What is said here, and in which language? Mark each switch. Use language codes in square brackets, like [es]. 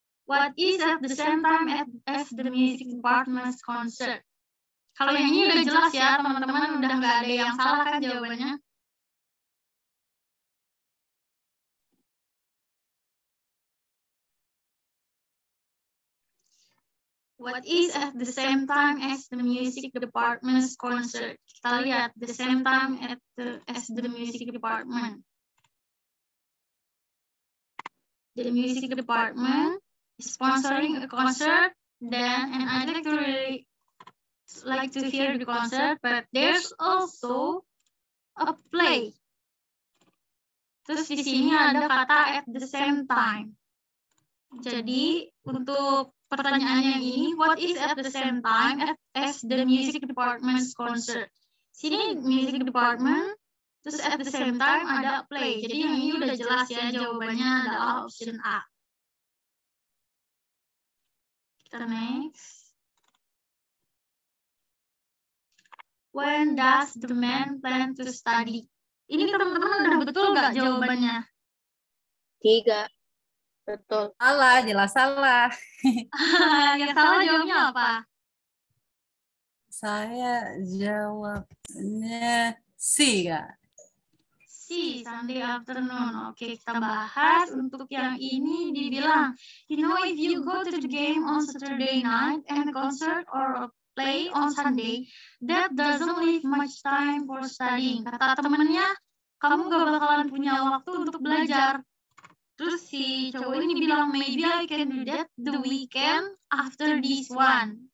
[en] What is at the same time as the music department's concert? [id] Kalau yang ini udah jelas ya, teman-teman, udah nggak ada yang salah kan jawabannya? What is at the same time as the music department's concert? Kita lihat, [en] the same time as the music department. The music department is sponsoring a concert, then, and I'd like to hear the concert, but there's also a play. [id] Terus di sini ada kata [en] at the same time. [id] Jadi untuk pertanyaannya ini, [en] what is at the same time as the music department's concert? [id] Sini [en] music department, [id] terus [en] at the same time [id] ada [en] play. [id] Jadi yang ini udah jelas ya, jawabannya adalah option A. Kita next. [en] When does the man plan to study? [id] Ini teman-teman udah betul nggak jawabannya? 3. Betul. Salah, jelas salah. Yang salah jawabnya apa? Saya jawabnya C, Kak. [en] C, Sunday afternoon. [id] Oke, kita bahas. Untuk yang ini dibilang, [en] you know, if you go to the game on Saturday night and a concert or a play on Sunday, that doesn't leave much time for studying. [id] Kata temennya, kamu gak bakalan punya waktu untuk belajar. Terus si cowok ini bilang, [en] maybe I can do that the weekend after this one.